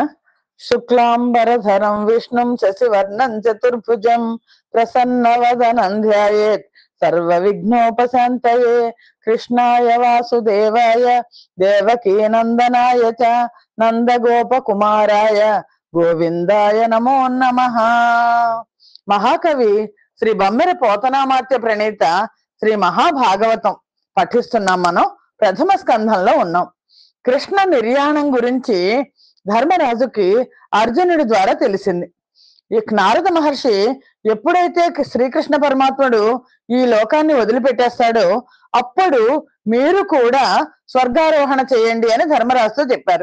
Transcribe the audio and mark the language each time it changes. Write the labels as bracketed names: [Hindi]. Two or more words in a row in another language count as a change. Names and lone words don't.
[Sanskrit] शुक्लांबरधरं विष्णुं शशिवर्णं चतुर्भुजं प्रसन्नवदनं ध्यायेत् सर्वविघ्नोपशान्तये। कृष्णाय वासुदेवाय देवकीनन्दनाय च नन्दगोपकुमाराय गोविंदाय नमो नमः। [Telugu] మహాకవి శ్రీ బమ్మెర పోతనామాత్య ప్రణీత శ్రీ మహాభాగవతం పఠిస్తున్నాం. మనం ప్రథమ స్కంధంలో ఉన్నాం. కృష్ణ నిర్యాణం గురించి ధర్మరాజుకి అర్జునుడి ద్వారా తెలిసింది. ఈ నారద మహర్షి ఎప్పుడైతే శ్రీకృష్ణ పరమాత్ముడు ఈ లోకాన్ని వదిలిపెట్టేస్తాడో అప్పుడు మీరు కూడా స్వర్గారోహణ చేయండి అని ధర్మరాజుతో చెప్పారు.